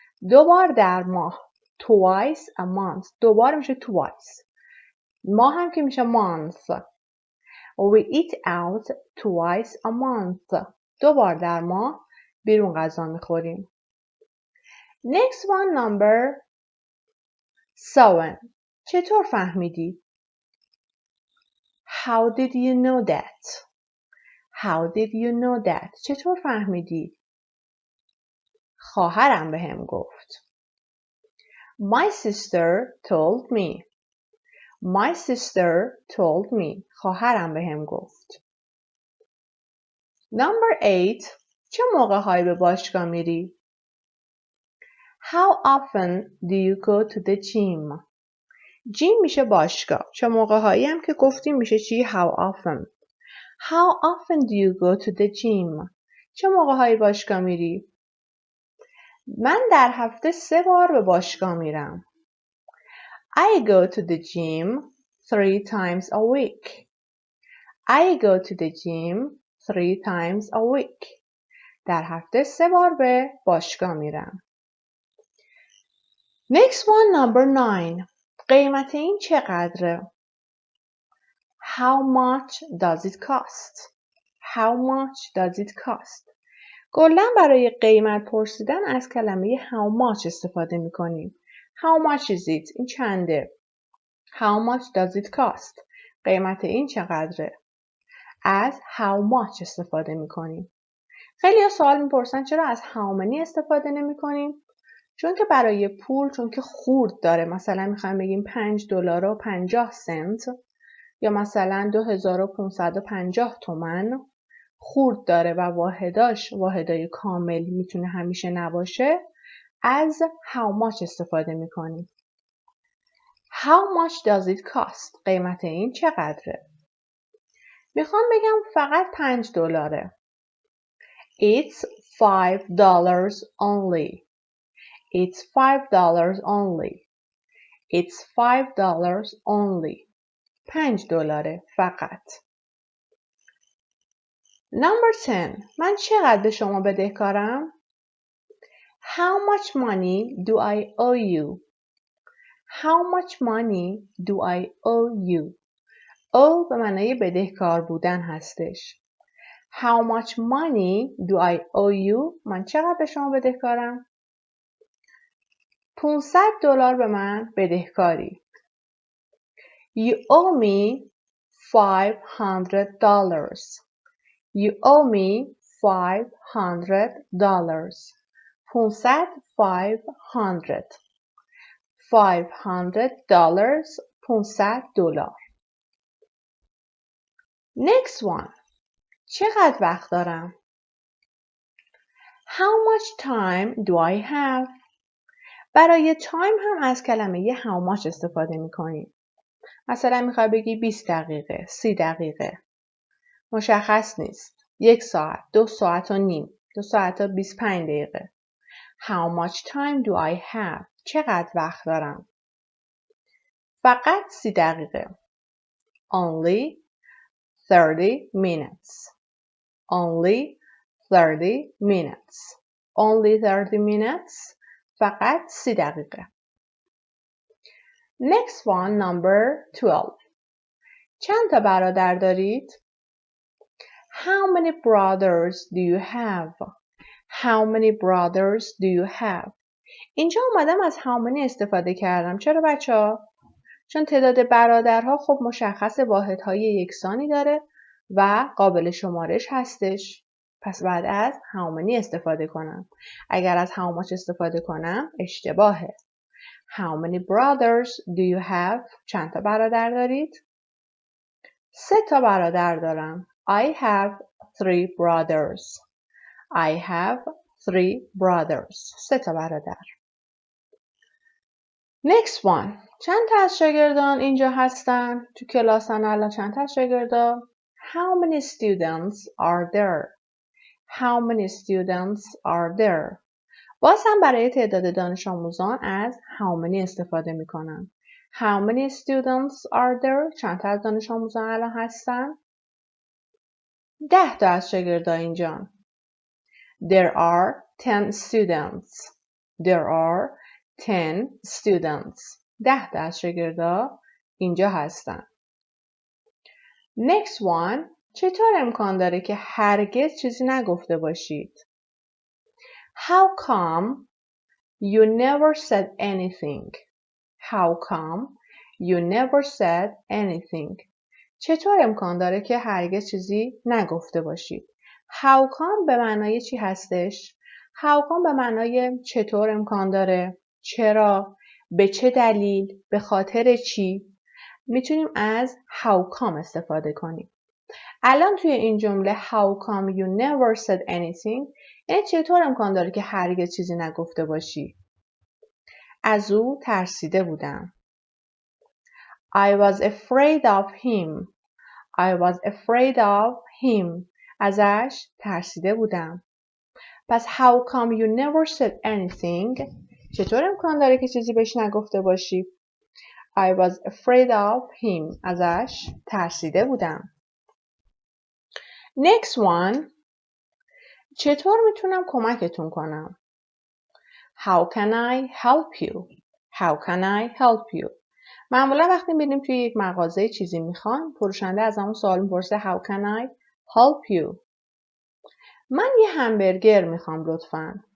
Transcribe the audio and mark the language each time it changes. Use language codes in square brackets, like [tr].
[fa] 2 بار در ماه. [en] Twice a month. [fa] 2 بار میشه twice. ماه هم که میشه month. [en] We eat out twice a month. [fa] 2 بار در ماه بیرون غذا میخوریم. [en] Next one, number 7. [fa] چطور فهمیدی؟ [en] How did you know that? How did you know that? [fa] چطور فهمیدی؟ خواهرم بهم گفت. [en] My sister told me. My sister told me. [fa] خواهرم بهم گفت. [en] Number 8. [fa] چه موقع‌هایی به باشگاه میری؟ [en] How often do you go to the gym? [fa] gym میشه باشگاه. چه موقع‌هایی هم که گفتیم میشه چی؟ [en] How often. How often do you go to the gym? [fa] چه موقع‌هایی باشگاه میری؟ من در هفته 3 بار به باشگاه میرم. [en] I go to the gym 3 times a week. I go to the gym 3 times a week. [fa] در هفته 3 بار به باشگاه میرم. [en] Next one, number 9. [fa] قیمت این چقدره؟ [en] How much does it cost? How much does it cost? [fa] کلاً برای قیمت پرسیدن از کلمه how much استفاده میکنیم. [en] How much is it? [fa] این چنده؟ [en] How much does it cost? [fa] قیمت این چقدره؟ از how much استفاده میکنیم. خیلی ها سوال میپرسن چرا از how many استفاده نمیکنیم؟ چون که برای پول، چون که خورد داره، مثلا میخوایم بگیم $5.50 یا مثلا 2550 تومان خورد داره و واحدای کامل میتونه همیشه نباشه، از how much استفاده میکنیم. [en] How much does it cost? [fa] قیمت این چقدره؟ میخوام بگم فقط $5. [en] It's $5 only. It's $5 only. It's $5 only. $5 فقط. Number 10. [fa] من چقدر به شما بدهکارم؟ [en] How much money do I owe you? How much money do I owe you? [fa] owe به معنای بدهکار بودن هستش. [en] How much money do I owe you? [fa] من چقدر به شما بدهکارم؟ $500 به من بدهکاری. [en] You owe me $500. You owe me $500. 500 $500. $500. Next one. [fa] چقدر وقت دارم؟ [en] How much time do I have? [fa] برای time هم از کلمه how much استفاده می‌کنیم. مثلا میخوای بگی 20 دقیقه، 30 دقیقه. مشخص نیست. 1 ساعت، 2 ساعت و نیم، 2 ساعت و 25 دقیقه. [en] How much time do I have? [fa] چقدر وقت دارم؟ فقط 30 دقیقه. [en] Only 30 minutes. Only 30 minutes. Only 30 minutes. [fa] فقط 30 دقیقه. [en] Next one, number 12. [fa] چند تا برادر دارید؟ [en] How many brothers do you have? How many brothers do you have? [fa] اینجا اومدم از how many استفاده کردم. چرا بچه‌ها؟ چون تعداد برادرها خب مشخص واحدهای یکسانی داره و قابل شمارش هستش. پس بعد از how many استفاده کنم. اگر از how much استفاده کنم اشتباهه. [en] How many brothers do you have? [fa] چند تا برادر دارید؟ 3 تا برادر دارم. [en] I have 3 brothers. I have 3 brothers. [fa] 3 تا برادر. [en] Next one. [fa] چند تا از شاگردان اینجا هستن؟ تو کلاسن الان چند تا از شاگردان؟ [en] How many students are there? How many students are there? [fa] باز هم برای تعداد دانش آموزان از how many استفاده می کنم. [en] How many students are there? [fa] چند تا از دانش آموزان الان هستن؟ 10 تا از شاگردان اینجا. [en] There are 10 students. There are 10 students. [fa] 10 تا از شاگردان اینجا هستن. [en] Next one. [fa] چطور امکان داره که هرگز چیزی نگفته باشید؟ [en] How come you never said anything? How come you never said anything? [fa] چطور امکان داره که هرگز چیزی نگفته باشید؟ How come به معنای چی هستش؟ How come به معنای چطور امکان داره؟ چرا؟ به چه دلیل؟ به خاطر چی؟ میتونیم از how come استفاده کنیم. الان توی این جمله [en] how come you never said anything [fa] یعنی چطور امکان داره که هرگز چیزی نگفته باشی؟ از او ترسیده بودم. [en] I was afraid of him. I was afraid of him. [fa] ازش ترسیده بودم. پس [en] how come you never said anything [fa] چطور امکان داره که چیزی بهش نگفته باشی؟ [en] I was afraid of him. [fa] ازش ترسیده بودم. [en] Next one. [fa] چطور میتونم کمکتون کنم؟ [en] How can I help you? How can I help you? [fa] معمولا وقتی میریم توی یک مغازه چیزی میخوان، فروشنده از همون سوال میپرسه [en] How can I help you? [fa] من یه همبرگر میخوام لطفاً.